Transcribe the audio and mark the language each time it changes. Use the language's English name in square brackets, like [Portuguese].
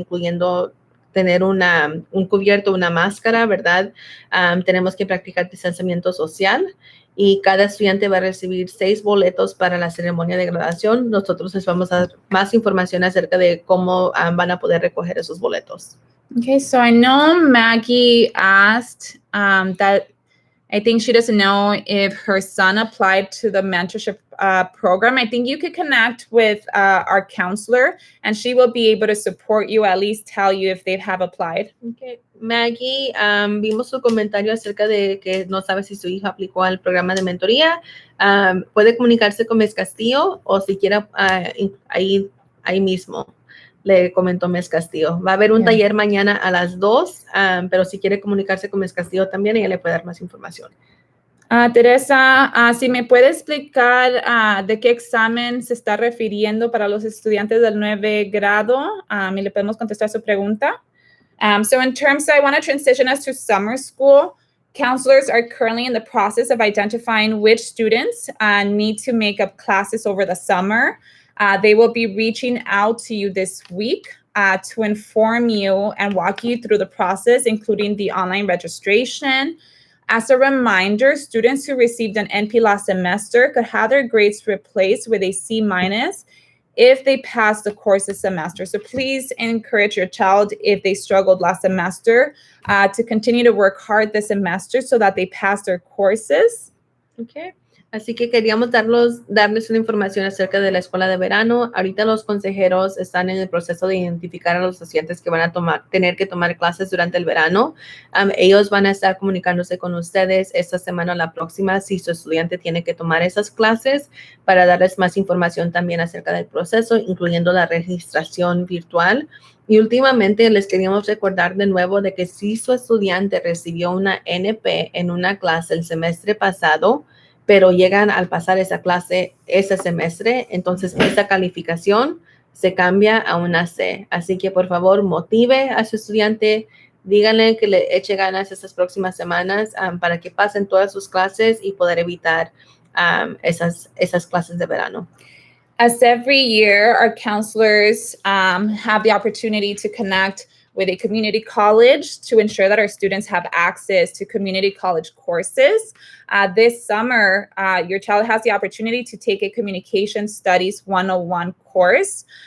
[Spanish] Incluyendo tener un cubierto, una máscara, ¿verdad? Tenemos que practicar distanciamiento social y cada estudiante va a recibir 6 boletos para la ceremonia de graduación. Nosotros les vamos a dar más información acerca de cómo van a poder recoger esos boletos. [English] Okay, so I know Maggie asked that I think she doesn't know if her son applied to the mentorship program. I think you could connect with our counselor and she will be able to support you, at least tell you if they have applied. Okay. [Spanish] Maggie, vimos su comentario acerca de que no sabe si su hija aplicó al programa de mentoría. Puede comunicarse con Ms. Castillo o si quiere ahí mismo. Le comentó Ms. Castillo. Va a haber un taller mañana a las 2, pero si quiere comunicarse con Ms. Castillo también, ella le puede dar más información. Teresa, si me puede explicar de qué examen se está refiriendo para los estudiantes del 9 grado, y le podemos contestar su pregunta. [English] So in terms, I want to transition us to summer school. Counselors are currently in the process of identifying which students need to make up classes over the summer. They will be reaching out to you this week to inform you and walk you through the process, including the online registration. As a reminder, students who received an NP last semester could have their grades replaced with a C- if they pass the course this semester. So please encourage your child, if they struggled last semester, to continue to work hard this semester so that they pass their courses. Okay. [Spanish] Así que queríamos darles una información acerca de la escuela de verano. Ahorita los consejeros están en el proceso de identificar a los estudiantes que van a tener que tomar clases durante el verano. Ellos van a estar comunicándose con ustedes esta semana o la próxima si su estudiante tiene que tomar esas clases para darles más información también acerca del proceso, incluyendo la registración virtual. Y últimamente les queríamos recordar de nuevo de que si su estudiante recibió una NP en una clase el semestre pasado, pero llegan al pasar esa clase ese semestre, entonces esa calificación se cambia a una C. Así que por favor motive a su estudiante, díganle que le eche ganas estas próximas semanas para que pasen todas sus clases y poder evitar esas clases de verano. [English] As every year, our counselors have the opportunity to connect with a community college to ensure that our students have access to community college courses. This summer, your child has the opportunity to take a Communication Studies 101 course.